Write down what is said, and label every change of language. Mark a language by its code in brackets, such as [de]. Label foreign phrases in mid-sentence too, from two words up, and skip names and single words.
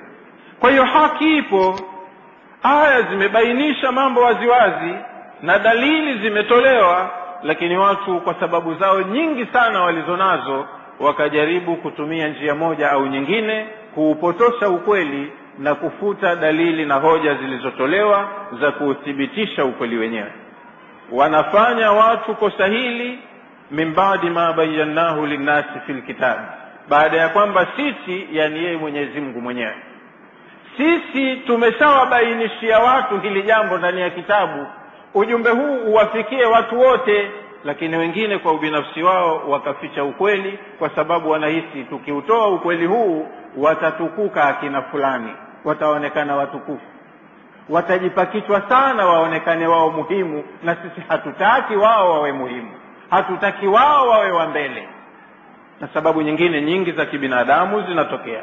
[sw] Kwa hiyo haki ipo, aya zimebainisha mambo waziwazi na dalili zimetolewa, lakini watu kwa sababu zao nyingi sana walizonazo wakajaribu kutumia njia moja au nyingine kuupotosha ukweli na kufuta dalili na hoja zilizotolewa za kuuthibitisha ukweli wenyewe. Wanafanya watu kosa hili [ar] من بعد ما بيناه للناس في الكتاب, [sw] baada ya kwamba sisi, yani yeye Mwenyezi Mungu mwenyewe, sisi tumeshawabainishia watu hili jambo ndani ya kitabu, ujumbe huu uwafikie watu wote, lakini wengine kwa ubinafsi wao wakaficha ukweli, kwa sababu wanahisi tukiutoa ukweli huu watatukuka akina fulani, wataonekana watukufu, watajipakitwa sana waonekane wao muhimu, na sisi hatutaki wao wawe muhimu, hatutaki wao wawe wa mbele, na sababu nyingine nyingi za kibinadamu zinatokea.